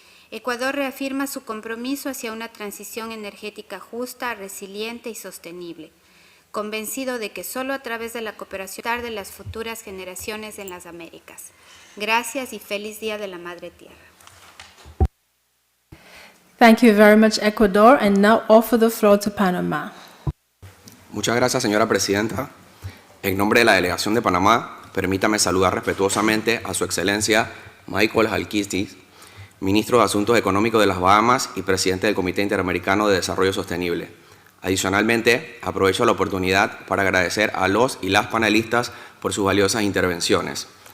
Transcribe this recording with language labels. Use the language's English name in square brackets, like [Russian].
[Spanish] Ecuador reafirma su compromiso hacia una transición energética justa, resiliente y sostenible, convencido de que solo a través de la cooperación de las futuras generaciones en las Américas. Gracias y feliz Día de la Madre Tierra. [English] Thank you very much, Ecuador, and now offer the floor to Panama. [Spanish] Muchas gracias, señora presidenta. En nombre de la delegación de Panamá, permítame saludar respetuosamente a su excelencia Michael Halkitis, ministro de Asuntos Económicos de las Bahamas y presidente del Comité Interamericano de Desarrollo Sostenible. Adicionalmente, aprovecho la oportunidad para agradecer a los y las panelistas por sus valiosas intervenciones.